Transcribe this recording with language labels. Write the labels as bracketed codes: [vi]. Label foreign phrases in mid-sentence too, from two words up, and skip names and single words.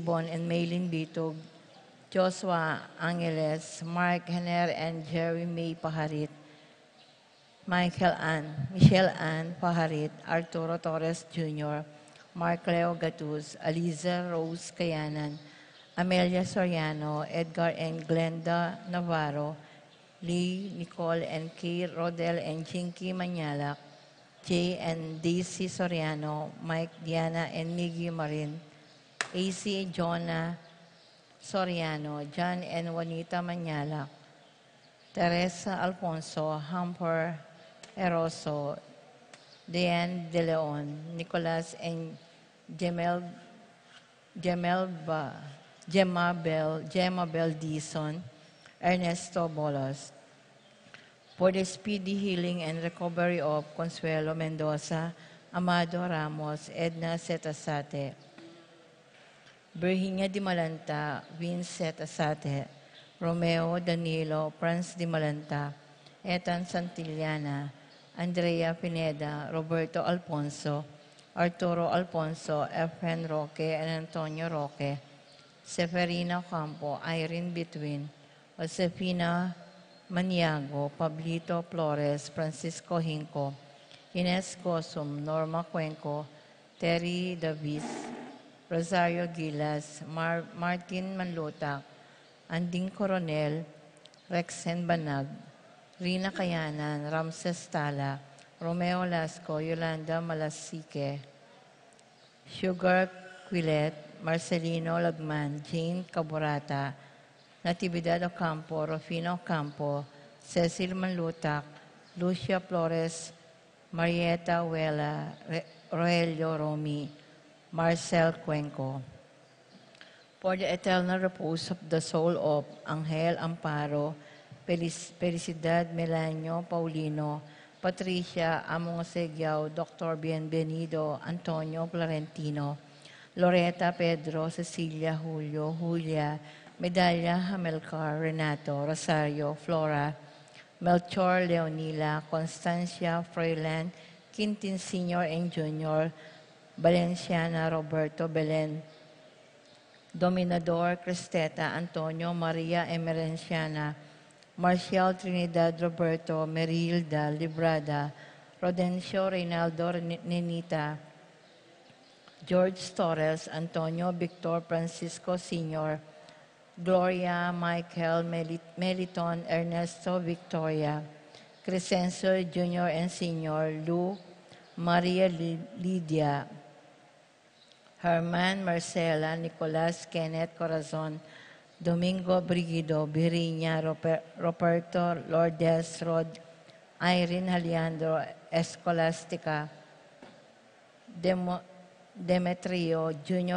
[en] Bon and Maylin Bitog, Joshua Angeles, Mark Henner and Jerry May Paharit, Michelle Ann Paharit, Arturo Torres Jr., Mark Leo Gatus, Aliza Rose Kayanan, Amelia Soriano, Edgar and Glenda Navarro, Lee, Nicole and Kay Rodel and Jinky Manyalak, Jay and Daisy Soriano, Mike, Diana and Miggy Marin, AC Jonah Soriano, John and Juanita Manyalak, Teresa Alfonso, Humper Eroso, Diane De Leon, Nicolas and Gemma Bell Dison, Ernesto Bolos. For the speedy healing and recovery of Consuelo Mendoza, Amado Ramos, Edna Setasate, Virginia Dimalanta, Vince Setasate, Romeo Danilo, Franz Dimalanta, Ethan Santillana, Andrea Pineda, Roberto Alfonso, Arturo Alfonso, Efren Roque, and Antonio Roque, Seferina Campo, Irene Between, Josefina Maniago, Pablito Flores, Francisco Hinco, Ines Cosum, Norma Cuenco, Terry Davis, Rosario Gilas, Martin Manlutak, Anding Coronel, Rexen Banag, Rina Kayanan, Ramses Tala, Romeo Lasco, Yolanda Malasique, Sugar Quilet, Marcelino Lagman, Jane Caborata, Natividad Ocampo, Rufino Ocampo, Cecil Manlutak, Lucia Flores, Marieta Huela, Rogelio Romy, Marcel Cuenco. For the eternal repose of the soul of Angel Amparo, Felicidad Melanio Paulino, Patricia Among Segiao, Dr. Bienvenido, Antonio Florentino, Loretta Pedro, Cecilia Julio, Julia, Medalla Hamelcar, Renato, Rosario, Flora, Melchor Leonila, Constancia Froilan, Quintin Sr. and Jr., Valenciana Roberto Belen, Dominador Cristeta Antonio Maria Emerenciana, Marcial Trinidad Roberto Merilda Librada, Rodencio Reynaldo Nenita, George Torres, Antonio Victor Francisco Sr., Gloria Michael Meliton Ernesto Victoria, Crescencio Jr. and Sr., Lou Maria Lydia, Herman Marcela, Nicolas Kenneth Corazon, Domingo Brigido, Biriña, Roberto Lourdes Rod, Irene Haliandro Escolastica, Demetrio Jr.